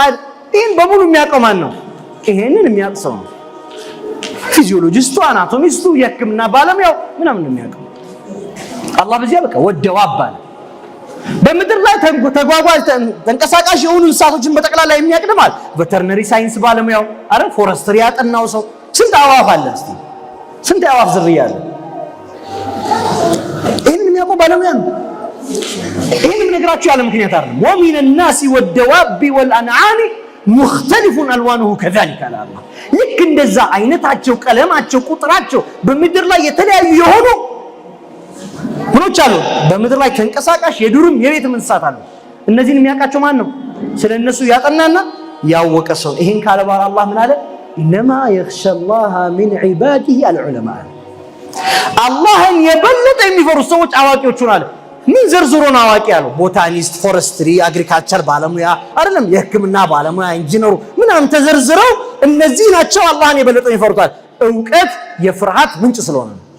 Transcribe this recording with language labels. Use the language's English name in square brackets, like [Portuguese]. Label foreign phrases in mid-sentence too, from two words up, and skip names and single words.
[Amharic] ይሄን በሙሉ የሚያውቀው ማን ነው? ይሄንን የሚያውቅ ሰው ነው። ፊዚዮሎጂስቱ፣ አናቶሚስቱ፣ የህክምና ባለሙያው ምናምን ነው የሚያውቀው። አላህ በዚያ በቃ ወደዋብ አለ። በምድር ላይ ተጓጓዥ ተንቀሳቃሽ የሆኑ እንስሳቶችን በጠቅላላ የሚያቅድማል [English] veterinary science [Amharic] ባለሙያው አረ ፎረስትሪ ያጠናው ሰው ስንት አዋፍ አለ እስቲ ስንት አዋፍ ዝርያ አለ ይሄን የሚያውቀው ባለሙያ ነው ይሄን ነገራችሁ ያለ ምክንያት አይደለም [Arabic] ومن الناس والدواب والانعام مختلف الوانه كذلك على الله [Amharic] ልክ እንደዛ አይነታቸው ቀለማቸው ቁጥራቸው በምድር ላይ የተለያዩ የሆኑ ምኖች አሉ በምድር ላይ ተንቀሳቃሽ የዱርም የቤትም እንስሳት አሉ እነዚህን የሚያውቃቸው ማን ነው ስለነሱ ያጠናና ያወቀ ሰው ይሄን ካለ በኋላ አላህ ምን አለ [Arabic] انما يخشى الله من عباده العلماء [Amharic] አላህን የበለጠ የሚፈሩ ሰዎች አዋቂዎች ሆናል ምን ዘርዝሮን አዋቂ ያለው [English] botanist forestry agriculture [Amharic] ባለሙያ አይደለም የህክምና ባለሙያ ኢንጂነሩ ምን አንተ ዘርዝረው እነዚህ ናቸው አላህን የበለጠ ይፈሩታል ዕውቀት የፍርሃት ምንጭ ስለሆነ